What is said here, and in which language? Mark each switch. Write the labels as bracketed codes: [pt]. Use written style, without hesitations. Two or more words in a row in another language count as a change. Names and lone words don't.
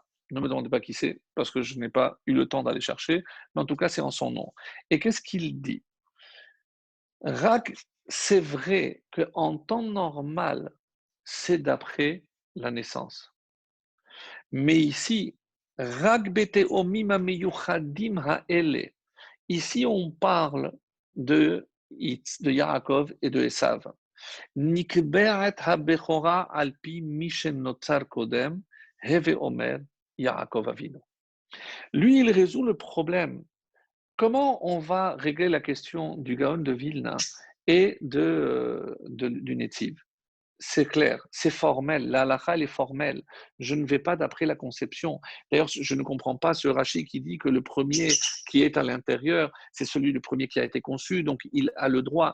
[fr] Ne me demandez pas qui c'est, parce que je n'ai pas eu le temps d'aller chercher, mais en tout cas, c'est en son nom. Et qu'est-ce qu'il dit? Rak, c'est vrai qu'en temps normal, c'est d'après la naissance. Mais ici, [he] רק בתאומים המיוחדים האלה. [fr] Ici, on parle de Yaakov et de Esav. [he] נקבעת הבכורה על פי מי שנוצר קודם, הוי אומר יעקב אבינו. [fr] Lui, il résout le problème. Comment on va régler la question du Gaon de Vilna et du Netziv? C'est clair, c'est formel. La halakha, elle est formelle. Je ne vais pas d'après la conception. D'ailleurs, je ne comprends pas ce Rashi qui dit que le premier qui est à l'intérieur, c'est celui du premier qui a été conçu, donc il a le droit.